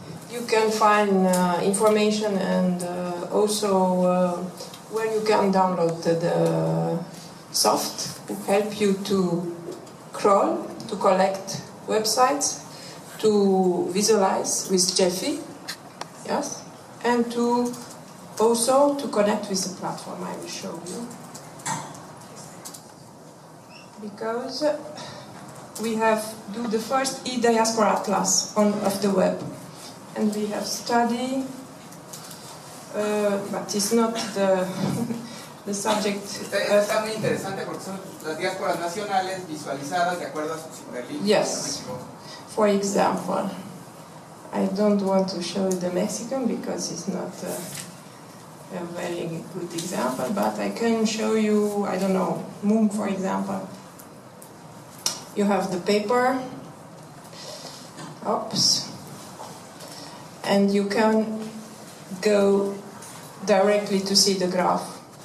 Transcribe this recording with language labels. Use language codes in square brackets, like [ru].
[en] You can find information and also where you can download the soft to help you to crawl, to collect websites, to visualize with Jeffy, yes, and to also to connect with the platform I will show you. Because we have do the first eDiaspora Atlas of the web, and we have studied, but it's not the subject. [es] Está muy interesante porque son las diásporas nacionales visualizadas de acuerdo a sus hiperlinks. [en] Yes. For example, I don't want to show you the Mexican because it's not a very good example, but I can show you, I don't know, Moom, for example. You have the paper, oops, and you can go directly to see the graph.